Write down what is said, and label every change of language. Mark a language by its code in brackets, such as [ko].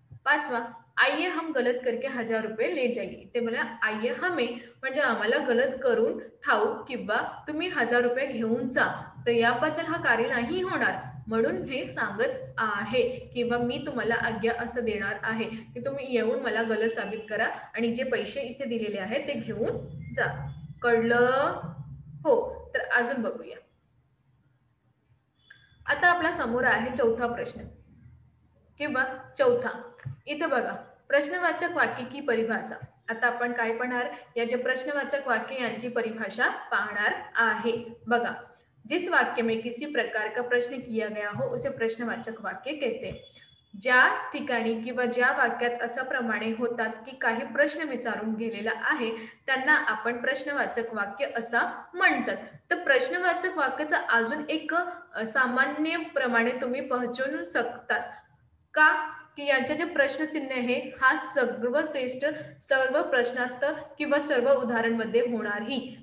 [mr] पाचवा, [hi] आइए हम गलत करके 1000 रुपये ले जाइए, [mr] ते मला आइए हमें म्हणजे आम्हाला गलत करून ठाऊ किंवा तुम्ही 1000 रुपये घेऊन जा, तर याबद्दल हा कार्य नाही होणार, म्हणून हे सांगत आहे किंवा मी तुम्हाला आज्ञा असं देणार आहे की तुम्ही येऊन मला गलत साबित करा आणि जे पैसे इथे दिलेले आहेत ते घेऊन जा। कळलं? हो। तर अजून बघूया। आता आपल्या समोर आहे चौथा प्रश्न किंवा चौथा। इथे बघा, प्रश्नवाचक वाक्य की परिभाषा। आता आपण काय पाहणार, या जे प्रश्नवाचक वाक्य यांची परिभाषा पाहणार आहे। बघा, [hi] जिस वाक्य में किसी प्रकार का प्रश्न किया गया हो उसे प्रश्नवाचक वाक्य कहते हैं। [mr] ज्या ठिकाणी किंवा ज्या वाक्यात अशा प्रमाणे होतात की काही प्रश्न विचारून गेलेला आहे, त्यांना आपण प्रश्नवाचक वाक्य असं म्हणतात। तर प्रश्नवाचक वाक्याचा अजून एक सामान्य प्रमाणे तुम्ही पहचानू शकतात का, की यांचे जे प्रश्नचिन्ह आहे हा सर्वश्रेष्ठ सर्व प्रश्नात किंवा सर्व उदाहरणमध्ये होणारही।